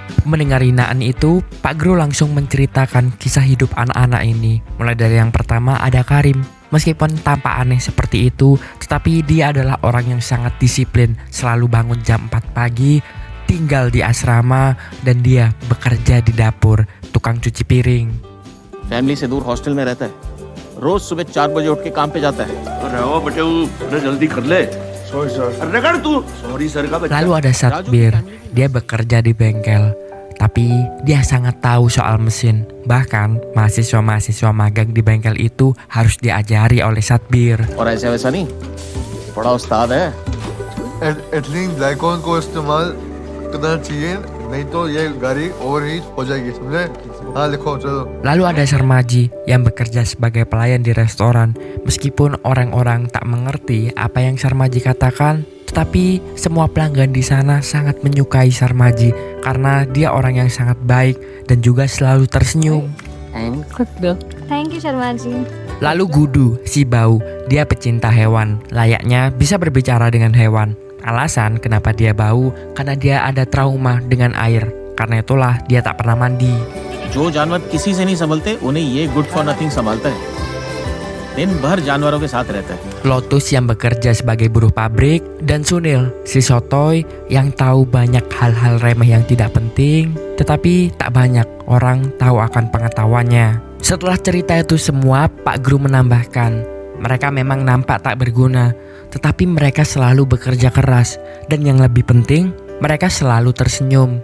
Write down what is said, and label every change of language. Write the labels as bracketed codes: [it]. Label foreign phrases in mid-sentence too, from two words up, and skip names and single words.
[id] Mendengar hinaan itu, Pak Guru langsung menceritakan kisah hidup anak-anak ini. Mulai dari yang pertama ada Karim. Meskipun tampak aneh seperti itu, tetapi dia adalah orang yang sangat disiplin, selalu bangun jam 4 pagi, tinggal di asrama, dan dia bekerja di dapur, tukang cuci piring. [hi] फैमिली से दूर हॉस्टल में रहता है, रोज सुबह 4 बजे उठ के काम पे जाता है। रहो बेटे, अरे जल्दी कर ले। [en] sorry sir. [hi] अरे कर तू। [en] sorry sir [hi] का बच्चा। [id] Lalu ada Satbir, dia bekerja di bengkel, tapi dia sangat tahu soal mesin. Bahkan mahasiswa-mahasiswa magang di bengkel itu harus diajari oleh Satbir. [hi] और ऐसा वैसा नहीं, बड़ा उस्ताद है। [en] ethylene glycon [hi] को इस्तेमाल करना चाहिए, नहीं तो ये गाड़ी ओवरहीट हो जाएगी, समझे? हाँ लिखो चलो। [id] Lalu ada Sarmaji yang bekerja sebagai pelayan di restoran. Meskipun orang-orang tak mengerti apa yang Sarmaji katakan, tetapi semua pelanggan di sana sangat menyukai Sarmaji karena dia orang yang sangat baik dan juga selalu tersenyum. [en] Thank you Sharma ji. [id] Lalu Gudu, si bau, dia pecinta hewan, layaknya bisa berbicara dengan hewan. Alasan kenapa dia bau karena dia ada trauma dengan air. Karena itulah dia tak pernah mandi. [hi] जो जानवर किसी से नहीं संभलते, उन्हें ये [en] good for nothing [hi] संभालता है। दिन भर जानवरों के साथ रहता है। [id] Lotus yang bekerja sebagai buruh pabrik, dan Sunil, si sotoy yang tahu banyak hal-hal remeh yang tidak penting, tetapi tak banyak orang tahu akan pengetahuannya. Setelah cerita itu semua, Pak Guru menambahkan, mereka memang nampak tak berguna, tetapi mereka selalu bekerja keras, dan yang lebih penting, mereka selalu tersenyum.